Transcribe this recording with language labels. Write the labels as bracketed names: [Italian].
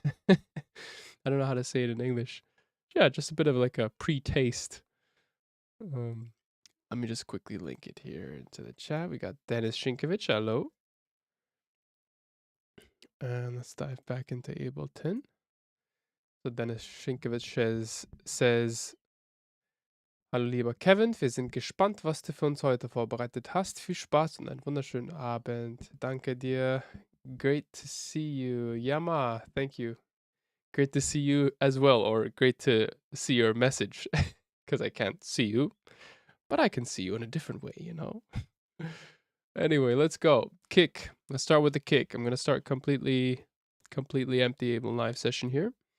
[English] I don't know how to say it in English. Yeah, just a bit of like a pre-taste. Let me just quickly link it here into the chat. We got Dennis Shinkovich, hello. And let's dive back into Ableton. So Dennis Shinkovich says, [German] hallo lieber Kevin, wir sind gespannt, was du für uns heute vorbereitet hast. Viel Spaß und einen wunderschönen Abend. Danke dir. [English] Great to see you. Yama, thank you. Great to see you as well, or great to see your message, because I can't see you, but I can see you in a different way, you know? Anyway, let's go. Kick. Let's start with the kick. I'm going to start completely empty Ableton live session here.